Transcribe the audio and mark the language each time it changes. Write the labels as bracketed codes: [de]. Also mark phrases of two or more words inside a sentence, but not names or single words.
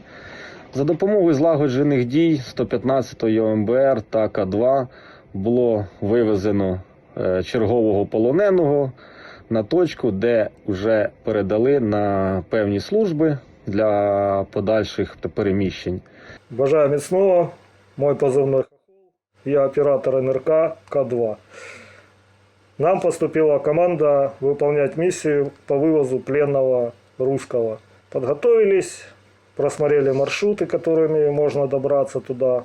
[uk] За допомогою злагоджених дій 115-ї ОМБР та К2 було вивезено чергового полоненого на точку, де вже передали на певні служби для подальших переміщень. Бажаю міцного. [ru] Мой позывной Хохол. Я оператор НРК К2. Нам поступила команда выполнять миссию по вывозу пленного русского. Подготовились, просмотрели маршруты, которыми можно добраться туда.